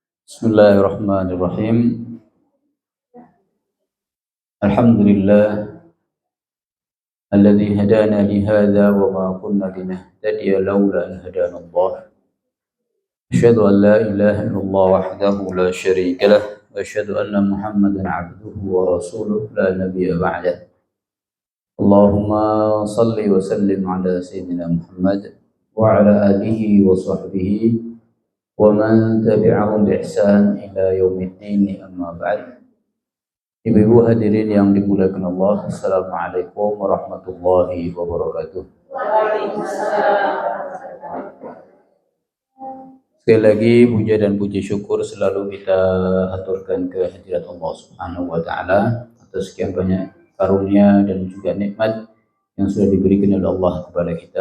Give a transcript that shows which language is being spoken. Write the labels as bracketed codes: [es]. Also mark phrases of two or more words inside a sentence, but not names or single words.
[ar] بسم الله الرحمن الرحيم. الحمد لله الذي هدانا لهذا وما كنا لنهتدي لولا أن هدانا الله. أشهد أن لا إله إلا الله وحده لا شريك له وأشهد أن محمدا عبده ورسوله لا نبي بعده. اللهم صل وسلم على سيدنا محمد وعلى آله وصحبه ومن تبعهم بإحسان إلى يوم الدين، أما بعد. [id] Ibu-ibu hadirin yang dimuliakan Allah, [ar] السلام عليكم ورحمة الله وبركاته. [id] Sekali lagi puja dan puji syukur selalu kita aturkan ke hadirat Allah [ar] سبحانه وتعالى [id] atas sekian banyak karunia dan juga nikmat yang sudah diberikan oleh Allah kepada kita.